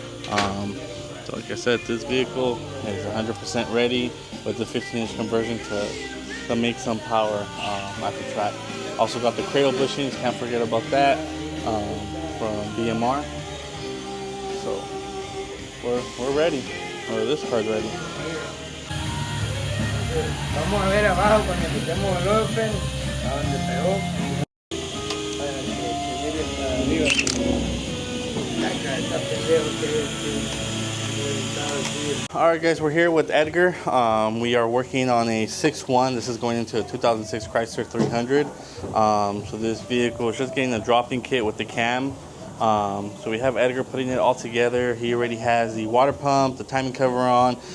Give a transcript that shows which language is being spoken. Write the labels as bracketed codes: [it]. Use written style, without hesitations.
[en] So like I said, this vehicle is 100% ready with the 15-inch conversion to make some power at the track. Also got the cradle bushings, can't forget about that, from BMR. So we're ready, or this car's ready. [es] Vamos a ver abajo cuando quitemos el open, a donde pegó, para que miren arriba. Acá está pendejo [en] Alright guys, we're here with Edgar. We are working on a 6.1. This is going into a 2006 Chrysler 300. So this vehicle is just getting a drop-in kit with the cam. So we have Edgar putting it all together. He already has the water pump, the timing cover on.